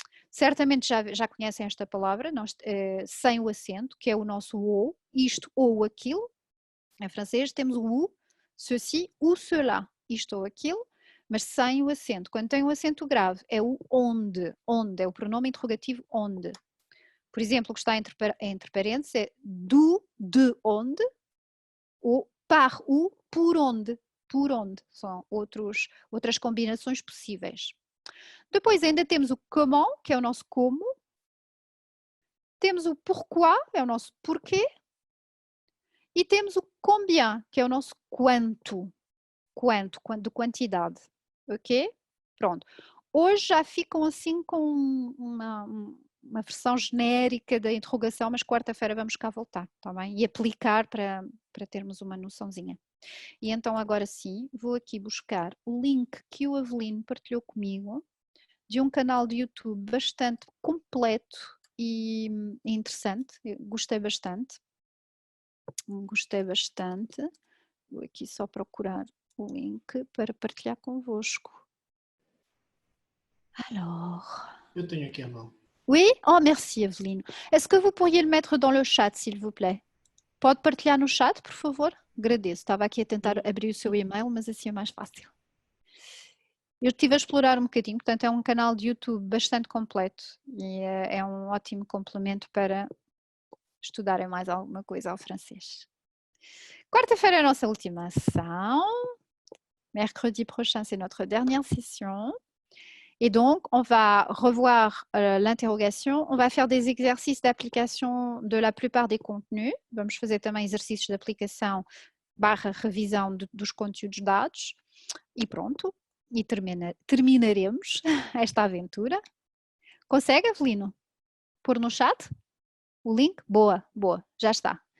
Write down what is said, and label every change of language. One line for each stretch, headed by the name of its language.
Portuguese: Certamente já conhecem esta palavra, sem o acento, que é o nosso ou, isto ou aquilo. Em francês temos o ou,
French: ceci ou cela,
Portuguese: isto ou aquilo, mas sem o acento. Quando tem o acento grave é o onde, onde, é o pronome interrogativo onde. Por exemplo, o que está entre parênteses é do, de onde, ou par ou, por onde. Por onde, são outras combinações possíveis. Depois ainda temos o comment, que é o nosso como. Temos o pourquoi, é o nosso porquê. E temos o combien, que é o nosso quanto. Quanto, de quantidade. Ok? Pronto. Hoje já ficam assim com uma versão genérica da interrogação, mas quarta-feira vamos cá voltar, tá bem? E aplicar para termos uma noçãozinha. E então agora sim, vou aqui buscar o link que o Avelino partilhou comigo, de um canal de YouTube bastante completo e interessante. Eu gostei bastante. Gostei bastante. Vou aqui só procurar o link para partilhar convosco.
French: Alors.
Portuguese: Eu tenho aqui a mão.
French: Oui? Oh, merci, Eveline. Est-ce que vous pourriez le mettre dans le chat, s'il vous plaît?
Portuguese: Pode partilhar no chat, por favor? Agradeço. Estava aqui a tentar abrir o seu e-mail, mas assim é mais fácil. Eu estive a explorar um bocadinho, portanto é um canal de YouTube bastante completo e é um ótimo complemento para estudarem mais alguma coisa ao francês. Quarta-feira é a nossa última ação.
French: Mercredi prochain, c'est notre dernière session. Et donc, on va revoir l'interrogation. On va faire des exercices d'application de la plupart des contenus.
Portuguese: Vamos fazer também exercícios de aplicação / revisão dos conteúdos dados. E pronto. E terminaremos esta aventura. Consegue, Avelino? Pôr no chat o link? Boa, boa. Já está.